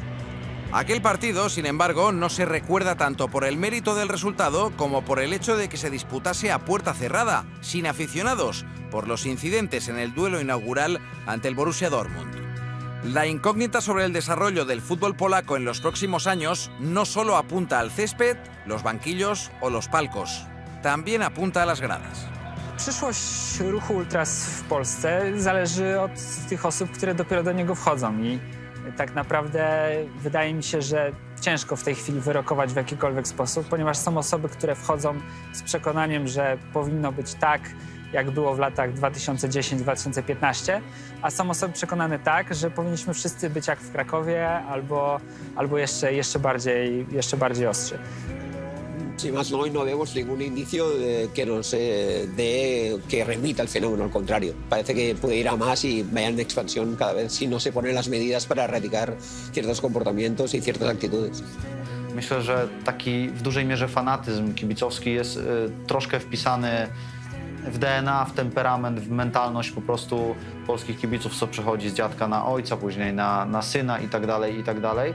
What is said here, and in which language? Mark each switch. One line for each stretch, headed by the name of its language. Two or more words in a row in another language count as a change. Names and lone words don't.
Spanish: Aquel partido, sin embargo, no se recuerda tanto por el mérito del resultado como por el hecho de que se disputase a puerta cerrada, sin aficionados, por los incidentes en el duelo inaugural ante el Borussia Dortmund. La incógnita sobre el desarrollo del fútbol polaco en los próximos años no solo apunta al césped, los banquillos o los palcos, también apunta a las gradas.
Polish: Przyszłość ruchu ultras w Polsce zależy od tych osób, które dopiero do niego wchodzą i tak naprawdę wydaje mi się, że ciężko w tej chwili wyrokować w jakikolwiek sposób, ponieważ są osoby, które wchodzą z przekonaniem, że powinno być tak, jak było w latach 2010-2015, a są osoby przekonane tak, że powinniśmy wszyscy być jak w Krakowie albo jeszcze bardziej ostrzy.
Spanish: Sin más, hoy no vemos ningún indicio que nos dé que remita el fenómeno, al contrario. Parece que puede ir a más y vaya en expansión cada vez si no se ponen las medidas para erradicar ciertos comportamientos y ciertas actitudes.
Polish: Myślę, że taki w dużej mierze fanatyzm kibicowski jest troszkę wpisany w DNA, w temperament, w mentalność po prostu polskich kibiców, co przechodzi z dziadka na ojca, później na syna i tak dalej.